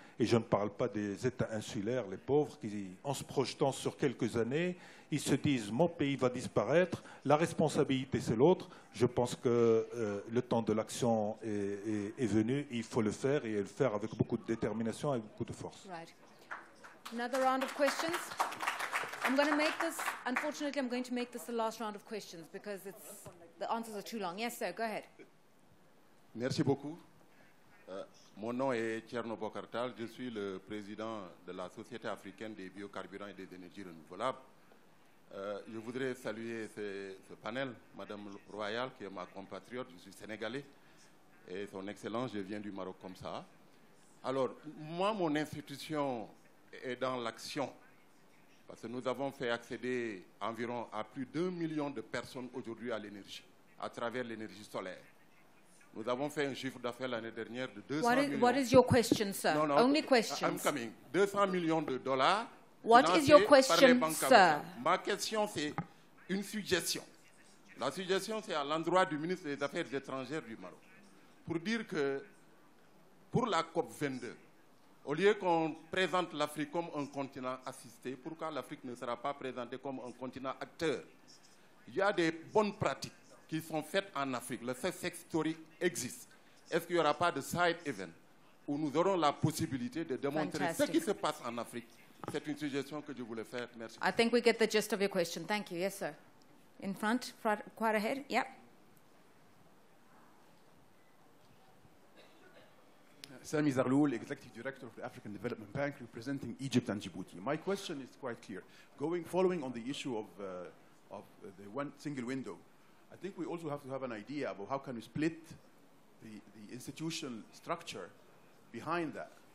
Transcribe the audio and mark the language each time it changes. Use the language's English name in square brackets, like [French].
[French] Et je ne parle pas des États insulaires, les pauvres, qui, en se projetant sur quelques années, ils se disent « mon pays va disparaître, la responsabilité c'est l'autre ». Je pense que le temps de l'action est venu, il faut le faire, et le faire avec beaucoup de détermination et beaucoup de force. [English] Right. Another round of questions. I'm going to make this, unfortunately, I'm going to make this the last round of questions because the answers are too long. Yes, sir, go ahead. [French] Merci beaucoup. Mon nom est Tcherno Bokartal, je suis le président de la Société africaine des biocarburants et des énergies renouvelables. Je voudrais saluer ce panel, Madame Royal, qui est ma compatriote, je suis sénégalais, et son Excellence, je viens du Maroc comme ça. Alors, moi, mon institution est dans l'action, parce que nous avons fait accéder environ à plus d'1 million de personnes aujourd'hui à l'énergie, à travers l'énergie solaire. Nous avons fait un chiffre d'affaires l'année dernière de 200 millions. [English] What is your question, sir? No, no, Only questions. I'm coming. [French] 200 millions de dollars. [English] What is your question, sir? [French] Ma question, c'est une suggestion. La suggestion, c'est à l'endroit du ministre des Affaires étrangères du Maroc. Pour dire que, pour la COP22, au lieu qu'on présente l'Afrique comme un continent assisté, pourquoi l'Afrique ne sera pas présentée comme un continent acteur? Il y a des bonnes pratiques qui sont faites en Afrique. Le success story existe. Est-ce qu'il n'y aura pas de side event où nous aurons la possibilité de démontrer ce qui se passe en Afrique? C'est une suggestion que je voulais faire. Merci. [English] I think we get the gist of your question. Thank you. Yes, sir. In front, quite ahead. Yep. Sami Zarloul, Executive Director of the African Development Bank, representing Egypt and Djibouti. My question is quite clear. Following on the issue of the one single window, I think we also have to have an idea about how can we split the institutional structure behind that.